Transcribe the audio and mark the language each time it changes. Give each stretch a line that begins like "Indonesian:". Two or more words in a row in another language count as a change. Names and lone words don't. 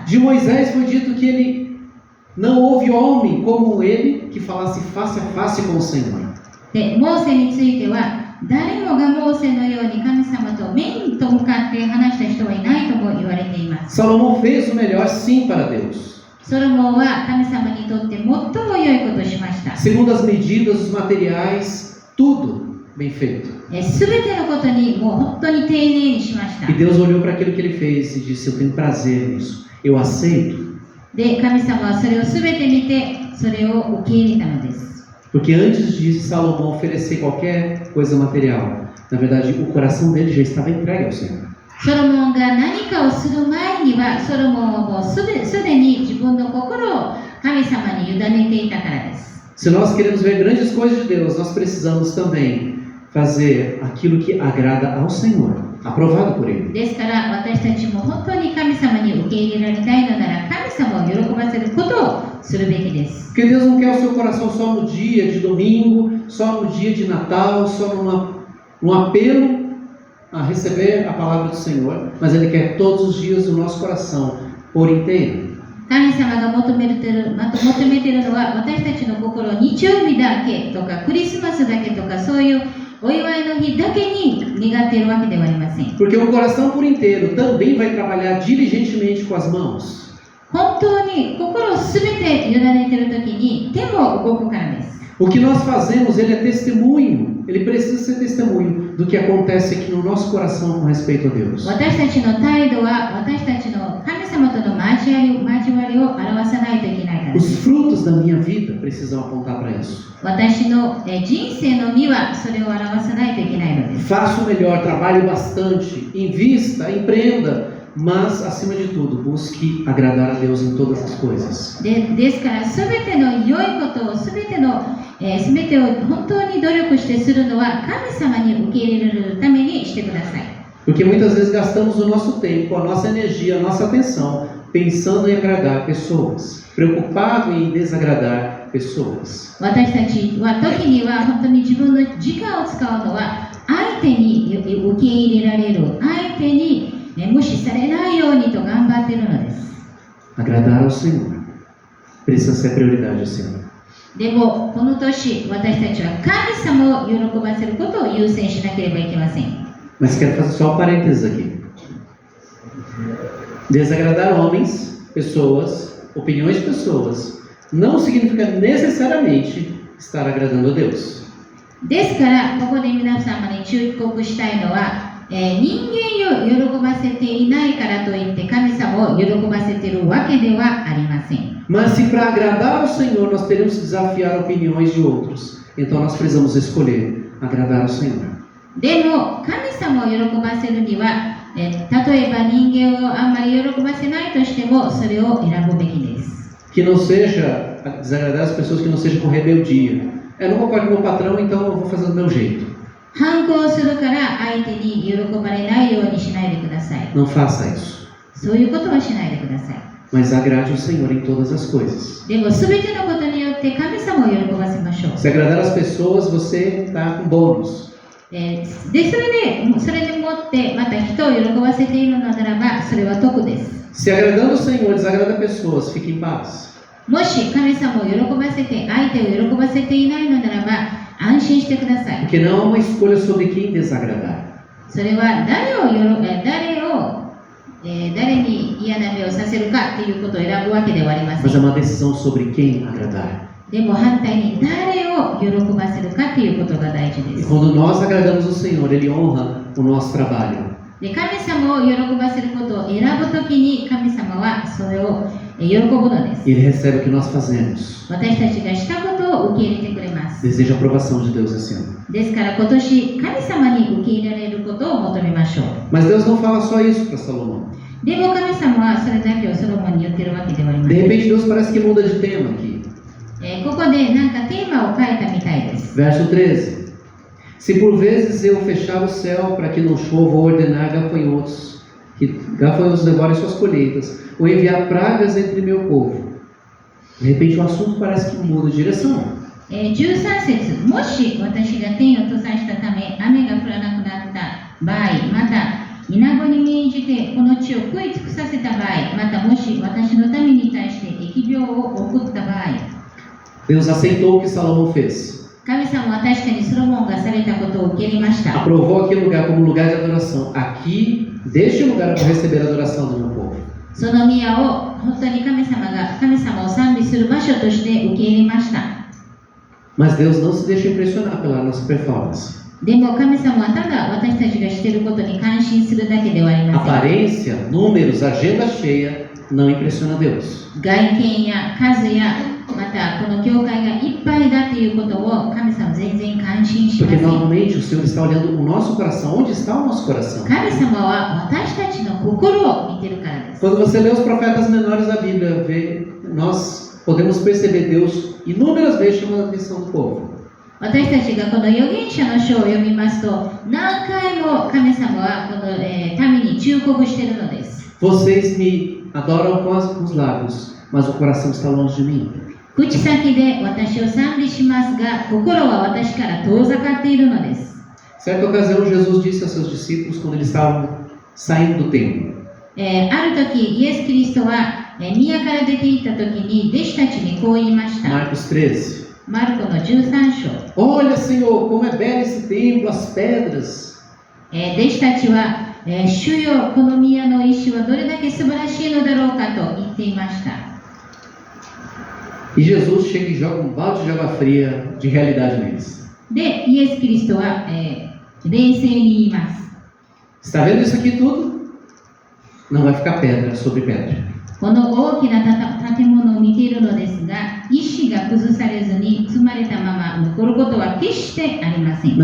Portuguese: De Moisés foi dito que ele não houve homem como ele que falasse face a face com o Senhor.
Japanese: で、モーセについては誰もがモーセのように神様と面と向かって話した人はいないとも言われています。
Portuguese: Salomão fez o melhor sim para Deus.
Japanese: ソロモンは神様にとって最も良いことをしました。
Portuguese: Segundo as medidas, os materiais, tudo bem feito.
Japanese: すべてのことにもう本当に丁寧にしました。
Portuguese: E Deus olhou para aquilo que ele fez e disse: eu tenho prazer nisso, eu aceito.
Japanese: で、神様はそれをすべて見てそれを受け入れたのです。
Portuguese: Porque antes de Salomão oferecer qualquer coisa material, na verdade o coração dele já estava entregue ao Senhor.
Japanese: ソロモンが何かをする前にはソロモンはもうすでに自分の心を神様に委ねていたからです。
Portuguese: Se nós queremos ver grandes coisas de Deus, nós precisamos também fazer aquilo que agrada ao Senhor, aprovado por Ele.
Japanese: ですから私たちも本当に神様に受け入れられたいのなら神様を喜ばせることをするべきです。
Portuguese: Porque Deus não quer o seu coração só no dia de domingo, só no dia de Natal, só num apelo a receber a palavra do Senhor, mas Ele quer todos os dias o nosso coração por inteiro.
Japanese: 神様が求めているのは私たちの心を日曜日だけとかクリスマスだけとかそういうお祝いの日だけに願っているわけではありません。
Portuguese: Porque o coração por inteiro também vai trabalhar diligentemente com as mãos.
Japanese: 本当に心をすべて委ねているときに手も動くからです。
Portuguese: O que nós fazemos, ele é testemunho, ele precisa ser testemunho do que acontece aqui no nosso coração com respeito a Deus.
Japanese: 私たちの態度は私たちの神様との交わりを表さないといけないからです。
Portuguese: Os frutos da minha vida precisam apontar para isso.
Japanese: 私の人生の実はそれを表さないといけないのです。
Portuguese: Faça o melhor, trabalhe bastante, invista, empreenda, mas acima de tudo, busque agradar a Deus em todas as coisas.
Japanese: ですからすべての良いことをすべてを本当に努力してするのは神様に受け入れられるためにしてください。
Portuguese: Porque muitas vezes gastamos o nosso tempo, a nossa energia, a nossa atenção pensando em agradar pessoas, preocupado em desagradar pessoas.
Japanese: 私たちは時には本当に自分の時間を使うのは相手に受け入れられる、相手に無視されないようにと頑張っているのです。
Portuguese: Agradar ao Senhor precisa ser prioridade esse ano.
Japanese: でもこの年私たちは神様を喜ばせることを優先しなければいけません。
Portuguese: Mas quero fazer só um parênteses aqui. Desagradar homens, pessoas, opiniões de pessoas, não significa necessariamente estar agradando a Deus.
Japanese: ですからここで皆様に忠告したいのは、人間を喜ばせていないからといって神様を喜ばせているわけではありません。
Portuguese: Mas se para agradar ao Senhor nós teremos que desafiar opiniões de outros, então nós precisamos escolher agradar ao Senhor.
Japanese: でも神様を喜ばせるには例えば人間をあんまり喜ばせないとしても、それを選ぶべきです。
Portuguese: Que não seja desagradar as pessoas, que não seja com rebeldia. Eu não concordo com o meu patrão, então eu vou fazer do meu jeito.
Japanese: 反抗するから相手に喜ばれないようにしないでください。
Portuguese: Não faça isso.
Japanese: そういうことはしないでください。
Portuguese: Mas agrade o Senhor em todas as coisas.
Japanese: でも、すべてのことによって神様を喜ばせましょう。
Portuguese: Se agradar as pessoas, você está com bônus.
Japanese: で、それでもってまた人を喜ばせているのならば、それは得です。
Portuguese: Se agradando o Senhor desagrada pessoas, fique em paz.
Japanese: もし神様を喜ばせて相手を喜ばせていないのならば、安心してください。
Portuguese: Porque não há uma escolha sobre quem desagradar.
Japanese: それは誰に嫌な目をさせるかということを選ぶわけではありませ
Portuguese: Mas é
Japanese: ん。
Portuguese: uma decisão sobre quem agradar.
Japanese: でも反対に誰を喜ばせるかということが大事で
Portuguese: E
Japanese: す。
Portuguese: quando nós agradamos o Senhor, Ele honra o nosso trabalho.
Japanese: で、神様を喜ばせることを選ぶときに神様はそれを喜ぶのです。
Portuguese: E Ele recebe o que nós fazemos.
Japanese: 私たちがしたことを受け入れてくれます。
Portuguese: Deseja a aprovação de Deus esse ano.
Japanese: ですから今年神様に受け入れられることを求めましょう。
Portuguese: Mas Deus não fala só isso para Salomão.
Japanese: でも神様はそれだけをソロモンに言ってるわけではありま
Portuguese: De
Japanese: せん。
Portuguese: repente, Deus parece que muda de tema aqui.
Japanese: ここでなんかテーマを変えたみたいです。
Portuguese: Verso 13. Se por vezes eu fechar o céu para que não chova, ou ordenar que gafanhotos devorem suas colheitas, ou enviar pragas entre meu povo. De repente o assunto parece que muda de direção.
Japanese: 13 節、もし私が天を閉ざしたため雨が降らなくなった場合、また水面に命じてこの地を食い尽くさせた場合、またもし私の民に対して疫病を送った場合、
Portuguese: Deus aceitou o que Salomão fez.
Japanese: 神様は確かにソロモンがされたことを受け入れました。
Portuguese: Aprovou aquele lugar como lugar de adoração. Aqui, deste lugar eu vou receber a adoração do meu povo.
Japanese: その宮を本当に神様を賛美する場所として受け入れました。
Portuguese: Mas Deus não se deixa impressionar pela nossa performance.
Japanese: でも神様はただ私たちがしていることに感心するだけではありません。
Portuguese: Aparência, números, agenda cheia não impressiona Deus.
Japanese: 外見や数やまたこの教会がいっぱいだということを神様は全然感心しま
Portuguese: Porque
Japanese: せん。
Portuguese: normalmente o Senhor está olhando o nosso coração. Onde está o nosso coração?
Japanese: 神様は私たちの心を見てるからです。
Portuguese: Quando você lê os profetas menores da Bíblia, nós podemos perceber Deus inúmeras vezes chamando a atenção do povo.
Japanese: 私たちがこの預言者の書を読みますと、何回も神様はこの、民に忠告しているのです。
Portuguese: Vocês me adoram com os lábios, mas o coração está longe de mim.
Japanese: 口先で私を賛美しますが、心は私から遠ざかっているのです。
Portuguese: Certa ocasião, Jesus disse aos seus discípulos quando eles estavam saindo do templo:
Japanese: ある時、イエス・キリストは、宮から出て行った時に弟子たちにこう言いました。
Portuguese: Marcos 13.
Japanese: マルコの13章。
Portuguese: Olha, Senhor, como é belo esse templo, as pedras.
Japanese: 弟子たちは、主よ、この宮の石はどれだけ素晴らしいのだろうかと言っていました。
Portuguese: E Jesus chega e joga um balde de água fria de realidade neles.
Japanese: で、イエス・キリストは、冷静に言います。
Portuguese: Está vendo isso aqui tudo? Não vai ficar pedra sobre pedra.
Japanese: この大きな建物を見ているのですが、石が崩されずに積まれたまま残ることは決してありません。